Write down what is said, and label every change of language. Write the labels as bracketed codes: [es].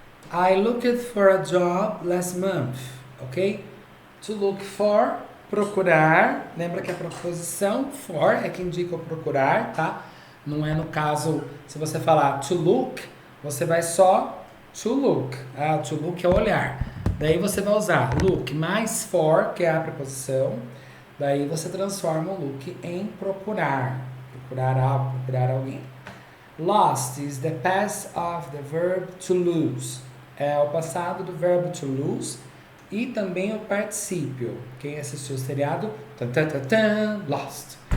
[en] I looked for a job last month, ok? To look for, procurar. [pt] Lembra que a preposição for é que indica o procurar, tá? Não é no caso, se você falar to look, você vai só to look. To look é olhar. Daí você vai usar look mais for, que é a preposição. Daí você transforma o look em procurar. Procurar algo, procurar alguém. [en] Lost is the past of the verb to lose. [pt] É o passado do verbo to lose. E também o particípio. Quem assistiu o seriado? Lost.